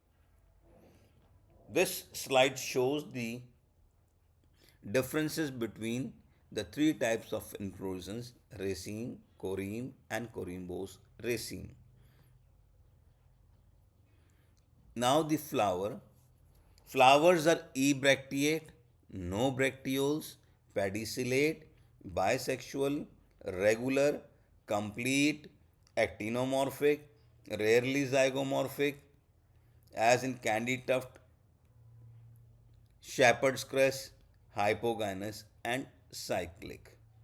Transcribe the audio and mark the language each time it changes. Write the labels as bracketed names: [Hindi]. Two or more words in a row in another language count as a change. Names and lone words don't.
[English] This slide shows the differences between the three types of inflorescence raceme, corymb, and corymbose raceme. Now the flower. Flowers are ebracteate, no bracteoles, pedicellate, bisexual, regular, complete, actinomorphic, rarely zygomorphic, as in candy tuft, shepherd's cress, hypogynous, and cyclic.